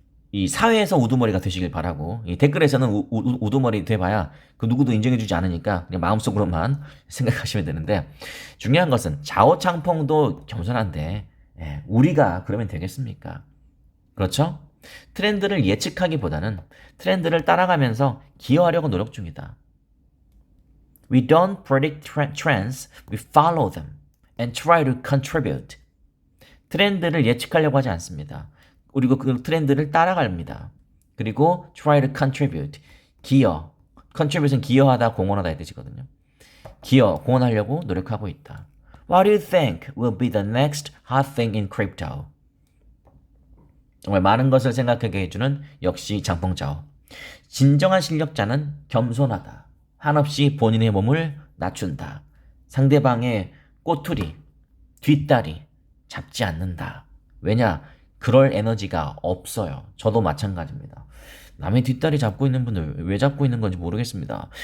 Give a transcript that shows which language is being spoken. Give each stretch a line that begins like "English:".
Korean: 이 사회에서 우두머리가 되시길 바라고, 이 댓글에서는 우두머리 돼봐야 그 누구도 인정해주지 않으니까 그냥 마음속으로만 생각하시면 되는데, 중요한 것은 좌우창펑도 겸손한데 우리가 그러면 되겠습니까? 그렇죠? 트렌드를 예측하기보다는 트렌드를 따라가면서 기여하려고 노력 중이다.
English: We don't predict trends, we follow them and try to contribute.
Korean: 트렌드를 예측하려고 하지 않습니다. 그리고 그 트렌드를 따라갑니다. 그리고
English: try to contribute.
Korean: 기여. contribute는 기여하다, 공헌하다의 뜻이거든요. 공헌하려고 노력하고 있다.
English: What do you think will be the next hot thing in crypto?
Korean: 정말 많은 것을 생각하게 해주는 역시 장펑자오. 진정한 실력자는 겸손하다. 한없이 본인의 몸을 낮춘다. 상대방의 꼬투리, 뒷다리 잡지 않는다. 왜냐? 그럴 에너지가 없어요. 저도 마찬가지입니다. 남의 뒷다리 잡고 있는 분들 왜 잡고 있는 건지 모르겠습니다.